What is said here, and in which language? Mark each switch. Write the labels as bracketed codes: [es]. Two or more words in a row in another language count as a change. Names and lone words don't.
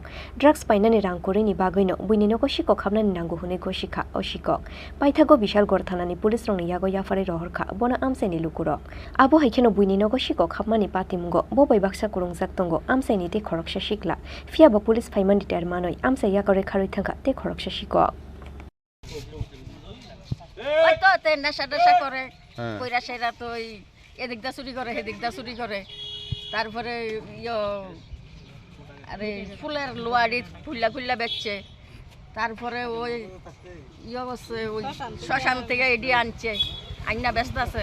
[trp] Drugs Painani Rangkurini Bagino Buni Nogo Shikok Hamnani Nango Honego Shika or Shikok. Paithago Bishalgor Thanani Police Rongni Yago Yafari Rohorka Bono Amsani Lukurok. Abo Hikino Buni Nogo Shikok Hamani Patimungo Bobai Baksa Kurungzak Tongo Amsani Te Khoroksa Shikla. Fiaba Police Paimani Termanoi Amsaya Kore Kharithanka Te Khoroksa Shikok. [bn] ওই তো নেশা টেশা করে কইরা সেরা তো এদিক দা চুরি করে এদিক দা চুরি করে তারপরে আরে ফুলের লোয়ারি খুল্লা খুল্লা বেচছে, তারপরে ওই করছে ওই শ্মশান থেকে এডি আনছে, আইনা ব্যস্ত আছে।